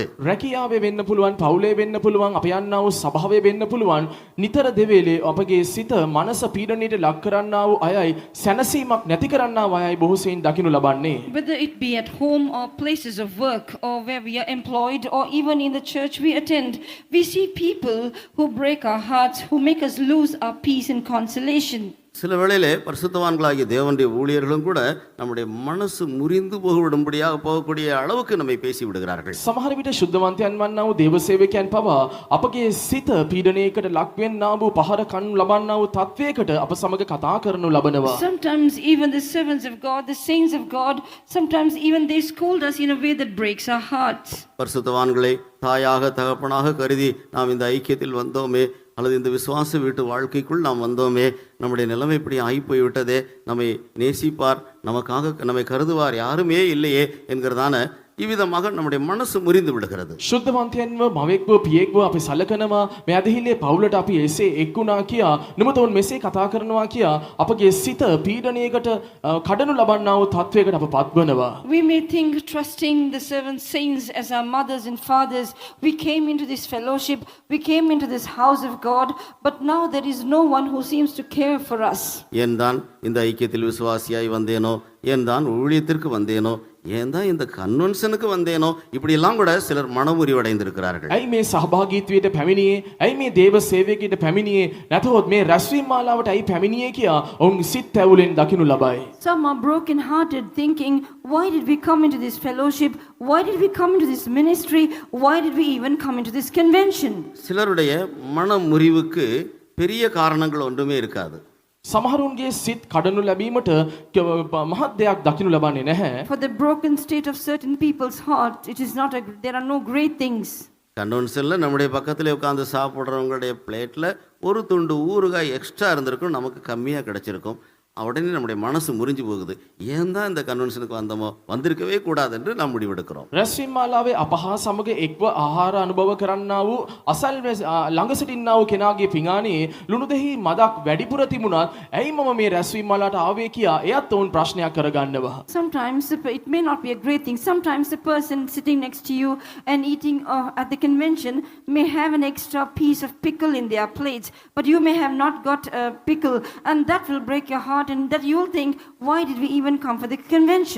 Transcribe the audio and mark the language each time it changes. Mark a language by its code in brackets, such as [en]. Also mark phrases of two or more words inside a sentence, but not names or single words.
[si] රැකියාවේ වෙන්න පුළුවන්, පවුලේ වෙන්න පුළුවන්, අප යන්නා වූ සභාවේ වෙන්න පුළුවන්. නිතර දෙවේලේ අපගේ සිත මනස පීඩනයට ලක් කරන්නා වූ අයයි, සැනසීමක් නැති කරන්නා වූ අයයි බොහෝ සෙයින් දකිනු ලබන්නේ. [en] Whether it be at home or places of work or where we are employed or even in the church we attend, we see people who break our hearts, who make us lose our peace and consolation. [ta] சில வேளையிலே பரிசுத்தவான்களாகிய தேவனுடைய ஊழியர்களும் கூட நம்முடைய மனசு முறிந்து போகவிடும்படியாக போகக்கூடிய அளவுக்கு நம்மை பேசி விடுகிறார்கள். [si] සමහර විට ශුද්ධවන්තයන් වන්නා වූ දේව සේවකයන් පවා අපගේ සිත පීඩනයකට ලක් වෙන්නා වූ, පහර කනු ලබන්නා වූ තත්වයකට අප සමග කතා කරනු ලබනවා. [en] Sometimes even the servants of God, the saints of God, sometimes even they scold us in a way that breaks our hearts. [ta] பரிசுத்தவான்களை தாயாக தகப்பனாக கருதி நாம் இந்த ஐக்கியத்தில் வந்தோமே, அல்லது இந்த விசுவாச வீட்டு வாழ்க்கைக்குள் நாம் வந்தோமே, நம்முடைய நிலைமை இப்படி ஆகி போய்விட்டதே, நம்மை நேசிப்பார், நமக்காக நம்மை கருதுவார் யாருமே இல்லையே என்கிறதான இவ்விதமாக நம்முடைய மனசு முறிந்து விடுகிறது. [si] ශුද්ධවන්තයන්ව මවෙක්ව පියෙක්ව අපි සලකනවා. මේ ඇදහිල්ලේ පවුලට අපි එසේ එක්ුණා කියා, නුඹතොන් මෙසේ කතා කරනවා කියා අපගේ සිත පීඩනයකට කඩනු ලබන්නා වූ තත්වයකට අප පත්වනවා. [en] We may think, trusting the servant saints as our mothers and fathers, we came into this fellowship, we came into this house of God, but now there is no one who seems to care for us. [ta] ஏன் தான் இந்த ஐக்கியத்தில் விசுவாசியாய் வந்தேனோ, ஏன் தான் ஊழியத்திற்கு வந்தேனோ, ஏன் தான் இந்த கன்வென்ஷனுக்கு வந்தேனோ இப்படியெல்லாம் கூட சிலர் மனமுறிவடைந்திருக்கிறார்கள். [si] ඇයි මේ සහභාගීත්වයට පැමිණියේ? ඇයි මේ දේව සේවකයට පැමිණියේ? නැතහොත් මේ රැස්වීම මාලාවට ඇයි පැමිණියේ කියා ඔවුන් සිත් ඇවුලෙන් දකිනු ලබයි. [en] Some are broken hearted, thinking, why did we come into this fellowship? Why did we come into this ministry? Why did we even come into this convention? [ta] சிலருடைய மனமுறிவுக்கு பெரிய காரணங்கள் ஒன்றுமே இருக்காது. [si] සමහරුන්ගේ සිත් කඩනු ලැබීමට මහත් දෙයක් දකිනු ලබන්නේ නැහැ. [en] For the broken state of certain people's heart, it is not there are no great things. [ta] கன்வென்ஷனில் நம்முடைய பக்கத்தில் உட்காந்து சாப்பிட்றவங்களுடைய பிளேட்டில் ஒரு துண்டு ஊறுகாய் எக்ஸ்ட்ரா இருந்திருக்கும், நமக்கு கம்மியாக கிடச்சிருக்கும். உடனே நம்முடைய மனசு முறிஞ்சு போகுது. ஏன் தான் இந்த கன்வென்ஷனுக்கு வந்தோமோ, வந்திருக்கவே கூடாது என்று நாம் முடிவெடுக்கிறோம். [si] රැස්වීම මාලාවේ අපහා සමග එක්ව ආහාර අනුභව කරන්නා වූ අසල් ළඟ සිටින්නා වූ කෙනාගේ පිඟානේ ලුණු දෙහි මදක් වැඩිපුර තිබුණත් ඇයි මම මේ රැස්වීම මාලාවට ආවේ කියා එයත් ඔවුන් ප්‍රශ්නයක් කරගන්නවා. [en] Sometimes it may not be a great thing. Sometimes the person sitting next to you and eating at the convention may have an extra piece of pickle in their plates, but you may have not got a pickle, and that will break your heart, and that you'll think, why did we even come for the convention?